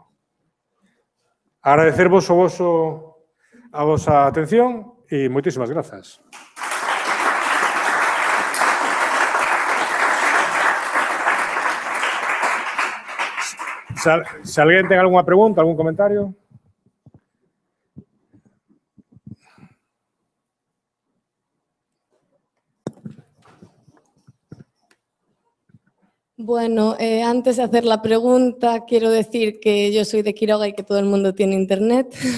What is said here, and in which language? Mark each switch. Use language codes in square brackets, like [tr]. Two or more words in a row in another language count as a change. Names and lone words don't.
[gl] Agradecervos a vosa atención e moitísimas grazas. Se alguén ten algunha pregunta, algún comentario. [es] Bueno, antes de hacer la pregunta, quiero decir que yo soy de Quiroga y que todo el mundo tiene internet.